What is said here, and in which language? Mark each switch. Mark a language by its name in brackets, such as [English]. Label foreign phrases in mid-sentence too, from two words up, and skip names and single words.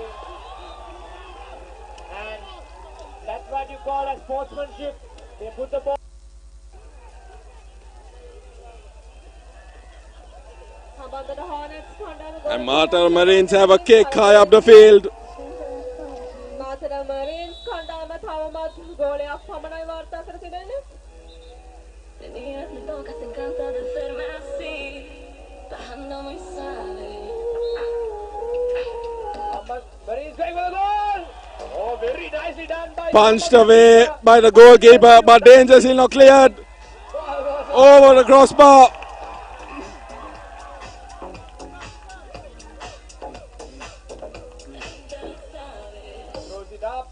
[English] And that's what you call a sportsmanship. They put the ball. Hambanthota Hornets And Martha Marines have a kick high up the field. [Sinhala] Martha Marines කණ්ඩායම තවමත් ගෝලයක් පමණයි වාර්තා කර තිබෙන්නේ. [Spanish] Tenías me tocas, te encanta de verme así, bajando muy suave. [English] But he's going for the goal. Oh, very nicely done by. Punched away by the goalkeeper, but dangerously not cleared. Over the crossbar. Throws it up.